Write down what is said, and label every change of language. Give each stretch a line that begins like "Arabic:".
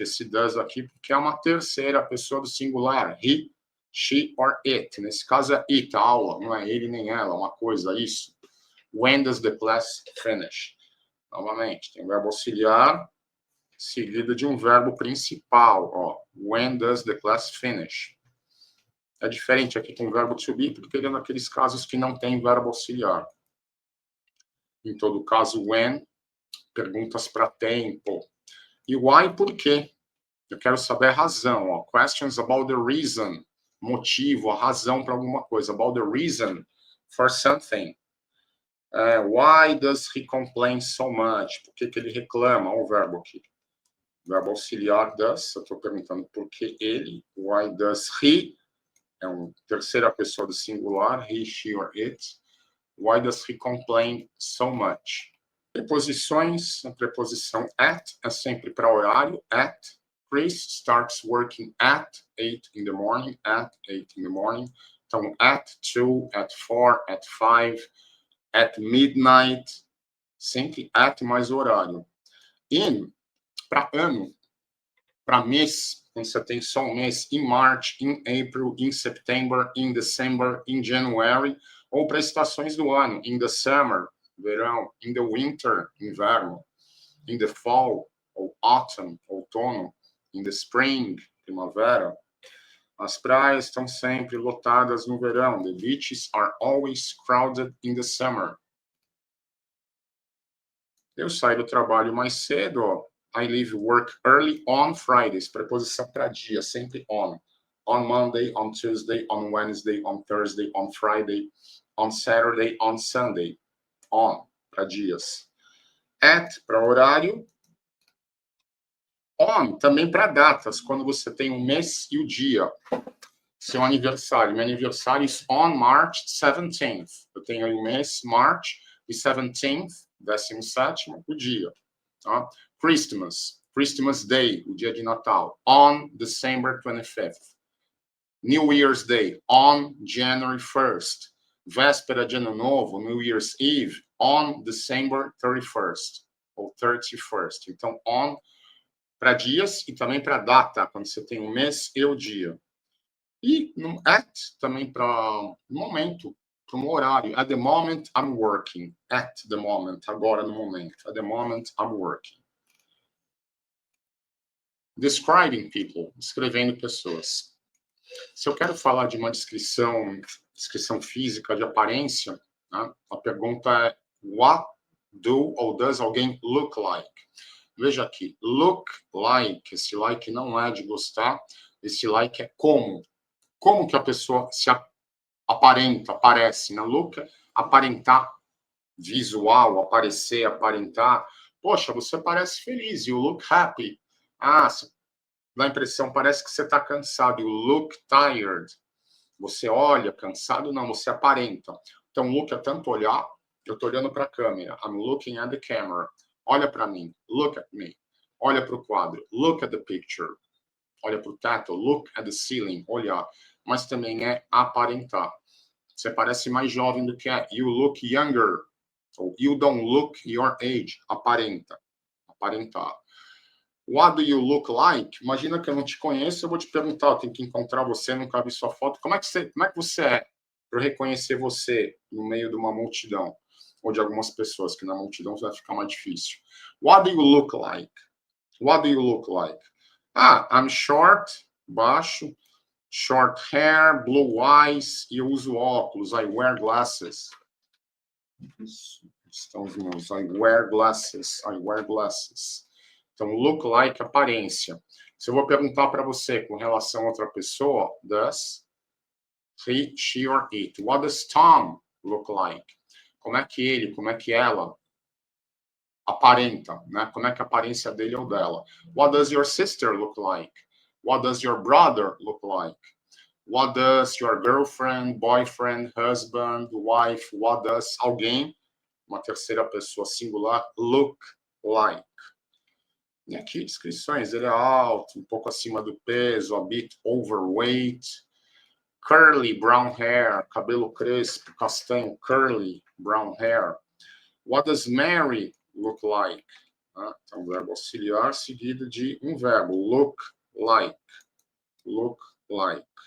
Portuguese: Esse does aqui porque é uma terceira pessoa do singular.
English: He, she or it.
Portuguese: Nesse caso é it, a aula. Não é ele nem ela, uma coisa, isso.
English: When does the class finish?
Portuguese: Novamente, tem o verbo auxiliar seguido de um verbo principal. Ó.
English: When does the class finish?
Portuguese: É diferente aqui com o verbo to be, porque ele é naqueles casos que não tem verbo auxiliar. Em todo caso, when, perguntas para tempo. E why, por quê? Eu quero saber a razão. Ó.
English: Questions about the reason,
Portuguese: motivo, a razão para alguma coisa.
English: About the reason for something. Why does he complain so much?
Portuguese: Por que ele reclama? Olha o verbo aqui. Verbo auxiliar does. Eu estou perguntando por que ele.
English: Why does he?
Portuguese: É uma terceira pessoa do singular.
English: He, she or it. Why does he complain so much?
Portuguese: Preposições. A preposição at é sempre para horário.
English: At. Chris starts working at 8 in the morning. At 8 in the morning. Então, at 2, at 4, at 5, at midnight.
Portuguese: Sempre at mais horário. In, para ano. Para mês, quando você tem só um mês.
English: In March, in April, in September, in December, in January.
Portuguese: Ou para estações do ano.
English: In the summer,
Portuguese: verão.
English: In the winter, inverno. In the fall,
Portuguese: ou autumn, outono.
English: In the spring, primavera.
Portuguese: As praias estão sempre lotadas no verão.
English: The beaches are always crowded in the summer.
Portuguese: Eu saio do trabalho mais cedo, ó.
English: I leave work early on Fridays.
Portuguese: Preposição para dia, sempre on.
English: On Monday, on Tuesday, on Wednesday, on Thursday, on Friday, on Saturday, on Sunday.
Portuguese: On, para dias. At, para horário. On, também para datas, quando você tem um mês e o dia. Seu aniversário. Meu aniversário é
English: on March 17th.
Portuguese: Eu tenho aí um mês, March, e 17th, 17º, o dia. Tá? Christmas. Christmas Day, o dia de Natal.
English: On December 25th. New Year's Day. On January 1st.
Portuguese: Véspera de Ano Novo,
English: New Year's Eve. On December 31st. Ou 31st.
Portuguese: Então, on para dias e também para data, quando você tem um mês e o dia. E no at também para momento, para um horário.
English: At the moment, I'm working. At the moment,
Portuguese: agora no momento.
English: At the moment, I'm working.
Portuguese: Describing people, descrevendo pessoas. Se eu quero falar de uma descrição física, de aparência, né, a pergunta é
English: what do ou does alguém look like?
Portuguese: Veja aqui, look like, esse like não é de gostar, esse like é como. Como que a pessoa se aparenta, aparece, né? Look, aparentar, visual, aparecer, aparentar. Poxa, você parece feliz,
English: you look happy.
Portuguese: Ah, dá a impressão, parece que você está cansado,
English: you look tired.
Portuguese: Você olha, cansado, não, você aparenta. Então, look é tanto olhar, eu estou olhando para a câmera,
English: I'm looking at the camera.
Portuguese: Olha para mim,
English: look at me.
Portuguese: Olha para o quadro,
English: look at the picture.
Portuguese: Olha para o teto,
English: look at the ceiling,
Portuguese: olhar. Mas também é aparentar. Você parece mais jovem do que é.
English: You look younger. Ou you don't look your age.
Portuguese: Aparenta. Aparentar.
English: What do you look like?
Portuguese: Imagina que eu não te conheço, eu vou te perguntar, eu tenho que encontrar você, nunca vi sua foto. Como é que você é? Para eu reconhecer você no meio de uma multidão. Ou de algumas pessoas, que na multidão vai ficar mais difícil.
English: What do you look like? What do you look like? Ah, I'm short, baixo, short hair, blue eyes,
Portuguese: e eu uso óculos,
English: I wear glasses.
Portuguese: Isso, estão os meus,
English: I wear glasses, I wear glasses.
Portuguese: Então, look like, aparência. Se eu vou perguntar para você com relação a outra pessoa,
English: does he, she or it? What does Tom look like?
Portuguese: Como é que ele, como é que ela aparenta, né? Como é que a aparência dele ou dela?
English: What does your sister look like? What does your brother look like? What does your girlfriend, boyfriend, husband, wife, what does
Portuguese: alguém, uma terceira pessoa singular,
English: look like?
Portuguese: E aqui, descrições, ele é alto, um pouco acima do peso,
English: a bit overweight, curly brown hair,
Portuguese: cabelo crespo, castanho,
English: curly brown hair. What does Mary look like?
Portuguese: Então, verbo auxiliar seguido de um verbo, look like. Look like.